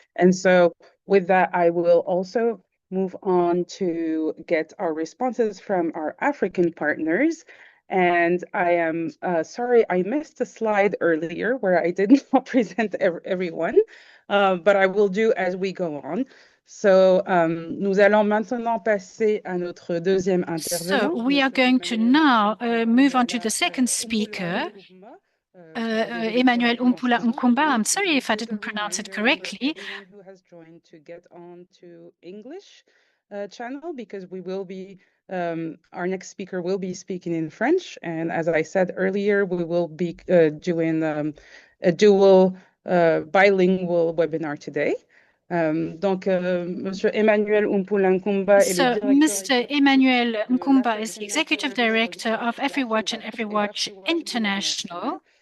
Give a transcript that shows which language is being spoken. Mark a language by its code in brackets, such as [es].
[en] And so with that, I will also move on to get our responses from our African partners. And I am sorry, I missed a slide earlier where I did not present everyone, but I will do as we go on. [fr] So, nous allons maintenant passer à notre deuxième intervenant. [en] So we are going to now move on to the second speaker, Emmanuel Umpula Nkumba. I'm sorry if I didn't pronounce it correctly. Everyone who has joined to get on to English channel, because we will be, our next speaker will be speaking in French. And as I said earlier, we will be doing a dual bilingual webinar today. [fr] Donc, Monsieur Emmanuel Umpula Nkumba est le directeur. [en] Mr. Emmanuel Nkumba is the Executive Director of AFREWATCH and AFREWATCH International.